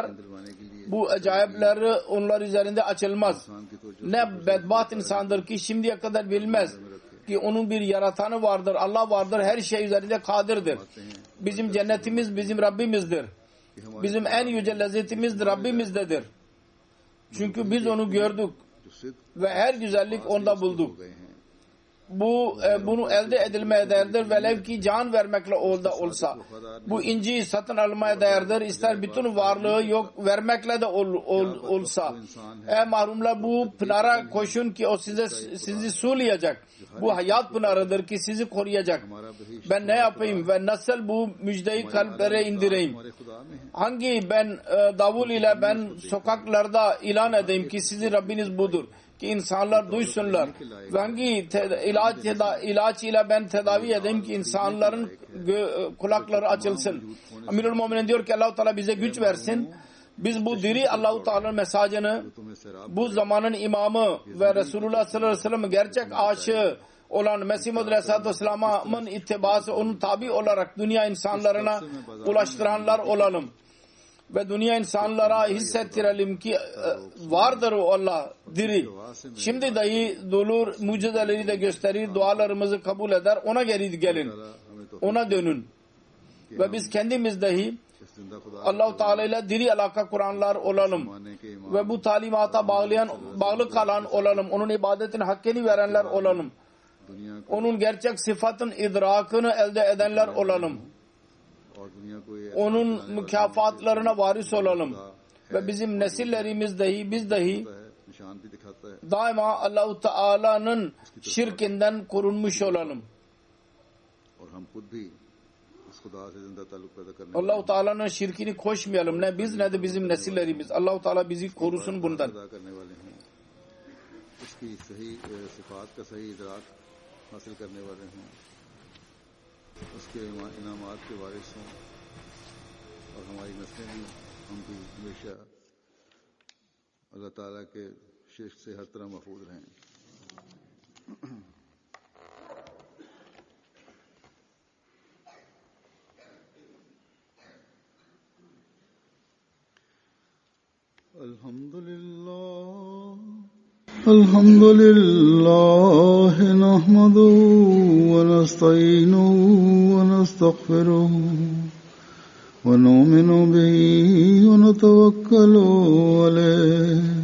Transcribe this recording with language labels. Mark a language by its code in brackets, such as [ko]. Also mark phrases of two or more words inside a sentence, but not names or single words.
[ur] دلوانے کے لیے [tr] bu acayipleri onlar üzerinde açılmaz. [ur] انسان کی تو [tr] Ne bedbaht insandır ki şimdiye kadar bilmez ki onun bir yaratanı vardır, Allah vardır, her şey üzerinde kadirdir. Bizim cennetimiz bizim Rabbimizdir. Bizim en yüce lezzetimiz Rabbimizdedir. Çünkü biz onu gördük [ur] جو سدھ [tr] ve her güzellik onda bulduk. [ur] گئے ہیں [tr] Bunu elde edilmeye değerdir. Velev ki can vermekle olsa. Bu inciyi satın almaya değerdir. İster bütün varlığı yok vermekle de olsa. Ey mahrumlar bu pınara koşun ki o sizi sulayacak. Bu hayat pınarıdır ki sizi koruyacak. Ben ne yapayım ve nasıl bu müjdeyi kalplere indireyim? [ur] ہمارے خدا میں ہے [tr] Hangi ben davul ile ben sokaklarda ilan edeyim ki sizin Rabbiniz budur. Ki insanlar duysunlar. Ve hangi ilaç ile ben tedavi edeyim ki insanların kulakları açılsın. Amirul Müminin diyor ki Allah-u Teala bize güç versin. Biz bu diri Allah-u Teala'nın mesajını [ur] تمہیں شراب [tr] bu zamanın imamı ve Resulullah [ar] صلى الله عليه وسلم [tr] gerçek aşığı olan Mesih Muhammed [ar] عليه الصلاة والسلام'ın [tr] ittibası onun tabi olarak dünya insanlarına ulaştıranlar olalım. Ve dünya insanlara hissettirelim ki vardır o Allah diri. Şimdi dahi durur, mucizeleri de gösterir, dualarımızı kabul eder. Ona geri gelin. Ona dönün. ve biz kendimiz dahi [ur] اس زندہ خدا [tr] Allah-u Teala ile diri alaka kuranlar olalım [ur] ماننے کے ایمان [tr] ve bu talimata bağlı kalan olalım. Onun ibadetin hakkını verenler olalım. [ur] دنیا کو [tr] Onun gerçek sıfatın idrakını elde edenler olalım. [ur] اور دنیا کو یہ [tr] Onun mükafatlarına varis olalım. Ve bizim nesillerimiz dahi, biz dahi [ur] ہے، نشان بھی دکھاتا ہے [tr] daima Allah-u Teala'nın şirkinden korunmuş olalım. [ur] اور ہم خود بھی اس خدا سے زندہ تعلق پیدا کرنے [tr] Allah-u Teala'nın şirkini koşmayalım. Ne biz ne de bizim nesillerimiz. Allah-u Teala bizi korusun bundan. [ur] ادا کرنے والے ہوں، اس کی صحیح صفات کا صحیح ادراک حاصل کرنے والے ہوں، اس کے انعامات کے وارث ہوں اور ہماری نسلیں بھی ہم بھی ہمیشہ اللہ تعالیٰ کے شرک سے ہر طرح محفوظ رہیں. [ar] الحمد لله نحمده ونستعينه ونستغفره ونؤمن به ونتوكل عليه